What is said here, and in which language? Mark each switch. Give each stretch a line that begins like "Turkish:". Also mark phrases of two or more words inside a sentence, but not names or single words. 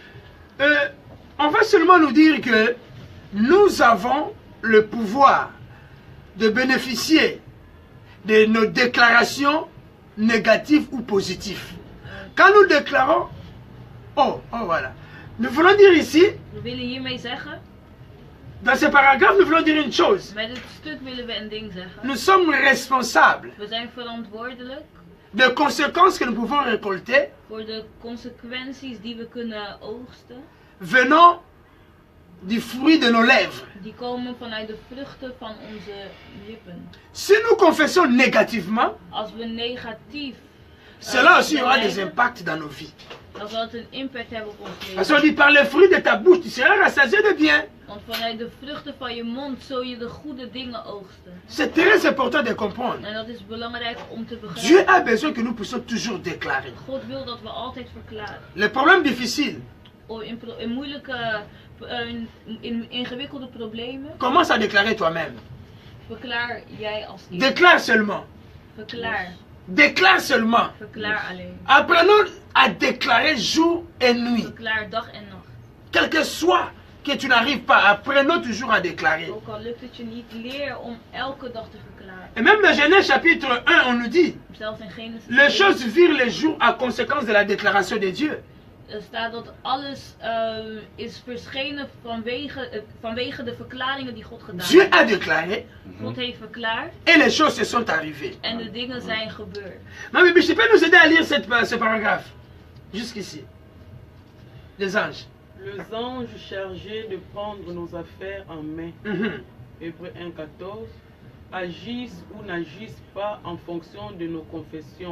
French: On va seulement nous dire que nous avons le pouvoir de bénéficier de nos déclarations négatives ou positives. Quand nous déclarons, voilà. Nous voulons dire ici,
Dutch: We willen hiermee zeggen,
French: dans ce paragraphe, nous voulons dire une chose.
Dutch: met dit stuk willen we een ding zeggen.
French: Nous sommes responsables
Dutch: We zijn verantwoordelijk
French: des conséquences que nous pouvons récolter
Dutch: voor de consequenties die we kunnen oogsten.
French: venant du fruit de nos lèvres.
Dutch: Die komen vanuit de vruchten van onze lippen.
French: Si nous confessons négativement,
Dutch: Als we negatief
French: cela aussi aura des
Dutch: beleiden,
French: impacts dans nos vies.
Dutch: dan zal het een impact hebben op ons
French: Parce qu'on
Dutch: leven.
French: dit par le fruit de ta bouche, tu seras rassasié de bien.
Dutch: Want vanuit de vruchten van je mond zul je de goede dingen oogsten.
French: C'est très important de comprendre.
Dutch: En dat is belangrijk om te
French: Dieu
Dutch: begrijpen.
French: a besoin que nous puissions toujours déclarer.
Dutch: God wil dat we altijd verklaren.
French: Les problèmes difficiles
Dutch: In moeilijke, in ingewikkelde problemen,
French: commence à déclarer toi-même.
Dutch: verklaar jij als eerste.
French: Déclare seulement.
Dutch: Verklaar.
French: Déclare seulement.
Dutch: Verklaar alleen.
French: Apprenons à déclarer jour et nuit.
Dutch: Verklaar dag en nacht.
French: Quel que soit que tu n'arrives pas, apprenons toujours à déclarer.
Dutch: Ook al lukt het je niet, leer om elke dag te verklaren.
French: Et même dans Genèse chapitre 1, on nous dit,
Dutch: Zelfs in Genesis
French: les 1 choses virent les jours à conséquence de la déclaration de Dieu.
Dutch: staat dat alles is verschenen vanwege de verklaringen die God gedaan
French: Dieu
Dutch: heeft.
French: a déclaré
Dutch: God heeft verklaard
French: et les choses se sont arrivées.
Dutch: en de dingen zijn gebeurd.
French: Mais je peux nous aider à lire ce paragraphe. Jusqu'ici. Les anges. Les anges chargés de prendre nos affaires en main, Hébreux 1,14, agissent ou n'agissent pas en fonction de nos confessions.